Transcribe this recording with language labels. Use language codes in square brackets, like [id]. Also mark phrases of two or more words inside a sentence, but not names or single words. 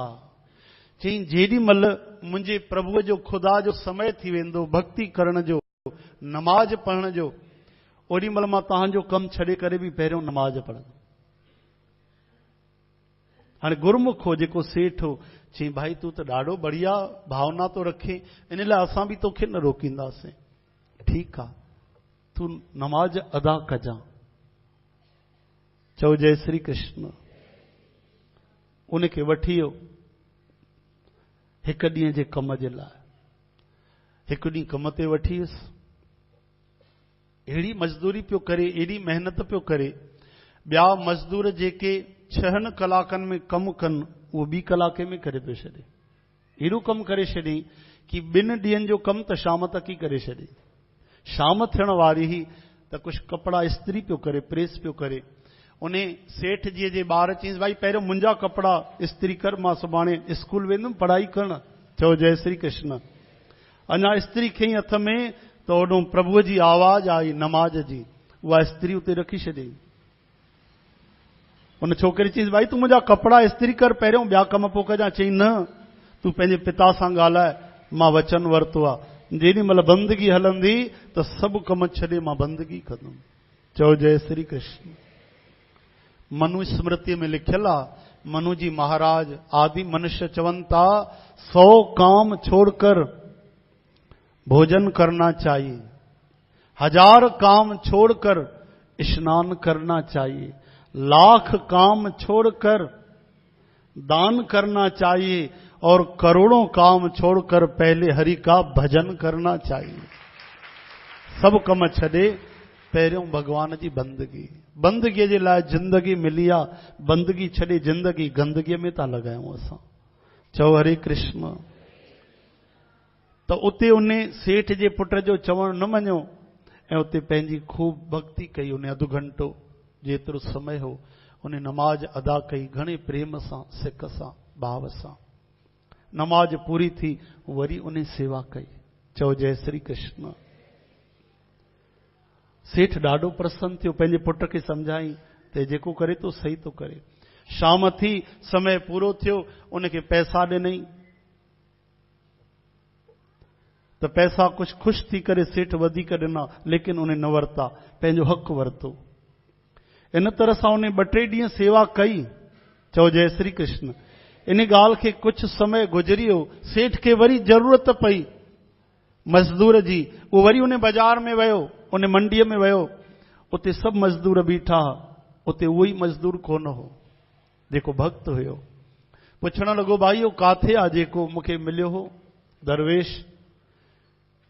[sd] चई जेॾी महिल मुंहिंजे प्रभुअ जो, ख़ुदा जो समय थी वेंदो भक्ति करण जो, नमाज पढ़ण जो, ओॾी महिल मां तव्हांजो कमु छॾे करे बि पहिरियों नमाज पढ़ंदुमि। हाणे गुरमुख हो जेको सेठ हो, चई भाई तूं त ॾाढो बढ़िया भावना तो रखे, इन लाइ असां बि तोखे न रोकींदासीं। ठीकु आहे, तूं नमाज अदा कजां। चओ जय श्री कृष्ण। उनखे वठी वियो हिकु ॾींहं जे कम जे लाइ। हिकु ॾींहुं कम ते वठी वियुसि, अहिड़ी मज़दूरी पियो करे, एॾी महिनत पियो करे, ॿिया मज़दूर जेके 6 कलाकनि में कमु कनि, उहो 2 कलाके में करे पियो छॾे। अहिड़ो कमु करे छॾियईं कि 2 ॾींहंनि जो कमु त शाम तक ई करे छॾियईं। शाम थियण वारी ही त कुझु कपिड़ा इस्त्री पियो करे, प्रेस पियो करे। उन सेठ जी जे ॿार चईंसि, भाई पहिरियों मुंहिंजा कपिड़ा इस्त्री कर, मां सुभाणे स्कूल वेंदुमि पढ़ाई करणु। चओ जय श्री कृष्ण। अञा इस्त्री खईं हथ में त ओॾो प्रभुअ जी आवाज़ आई नमाज जी, उहा इस्त्री उते रखी छॾियईं। उन छोकिरी चईंसि, भाई तूं मुंहिंजा कपिड़ा इस्त्री कर, पहिरियों ॿिया कम पोइ कजां। चई न, तूं पंहिंजे पिता सां ॻाल्हाए, मां वचन वरितो आहे, जेॾी महिल बंदगी हलंदी त सभु कम छॾे मां बंदगी कंदुमि। चओ जय श्री कृष्ण। मनु स्मृति में लिखियल आहे, मनु जी महाराज आदि मनुष्य चवनि था, [hi] 100 काम छोड़कर भोजन करना चाहिए, 1000 काम छोड़कर स्नान करना चाहिए, 1,00,000 काम छोड़कर दान करना चाहिए, और करोड़ों काम छोड़कर पहले हरि का भजन करना चाहिए। [sd] सब कम छॾे पहिरियों भगवान जी बंदगी। बंदगीअ जे लाइ जिंदगी मिली आहे, बंदगी छॾे जिंदगी गंदगीअ में था लॻायूं असां। चओ हरे कृष्ण। त उते उन सेठ जे पुट जो चवणु न मञियो ऐं उते पंहिंजी खूब भक्ति कई। उन अधु घंटो जेतिरो समय हो उन नमाज अदा कई, घणे प्रेम सां, सिक सां, भाव सां। नमाज पूरी थी, वरी उन सेवा कई। चओ जय श्री कृष्ण। सेठ ॾाढो प्रसन्न थियो, पंहिंजे पुट खे सम्झाई त जेको करे तो सही तो करे। शाम थी, समय पूरो थियो, उनखे पैसा ॾिनई त पैसा कुझु ख़ुशि थी करे सेठ वधीक ॾिना, लेकिन उन न वरिता, पंहिंजो हक़ वरितो। इन तरह सां उन 2-3 ॾींहं सेवा कई। चओ जय श्री कृष्ण। इन ॻाल्हि खे कुझु समय गुज़री वियो, सेठ खे वरी ज़रूरत पई मज़दूर जी। उहो वरी उन बाज़ार में वियो, उन मंडीअ में वियो, उते सभु मज़दूर बीठा, उते उहो ई मज़दूर कोन हो जेको भक्त हुयो। पुछण लॻो, भाई इहो काथे आहे जेको मूंखे मिलियो हो?